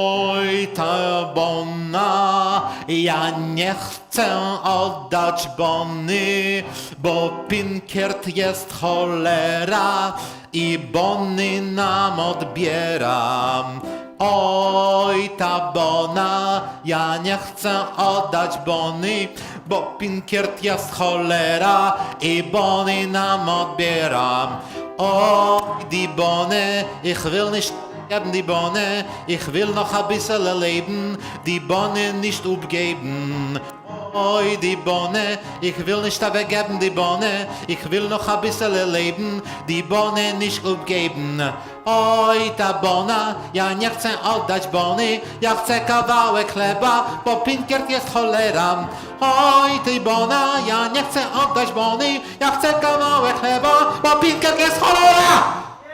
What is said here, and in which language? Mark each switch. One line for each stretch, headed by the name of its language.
Polish: Oj, ta bona, ja nie chcę oddać bony, bo pinkert jest cholera i bony nam odbieram. Oj, ta bona, ja nie chcę oddać bony, bo pinkert jest cholera i bony nam odbieram.
German: Oj, die Bonne, ich will nicht geben die Bonne, ich will noch ein bisschen leben, die Bonne nicht aufgeben. Oi, die Bonne, ich will nicht weggeben die Bonne, ich will noch ein bisschen leben, die Bonne nicht aufgeben.
Polish: Oj, ta bona, ja nie chcę oddać bony, ja chcę kawałek chleba, bo pinkert jest cholera. Oj, ty bona, ja nie chcę oddać bony, ja chcę kawałek chleba, bo pinkert jest cholera!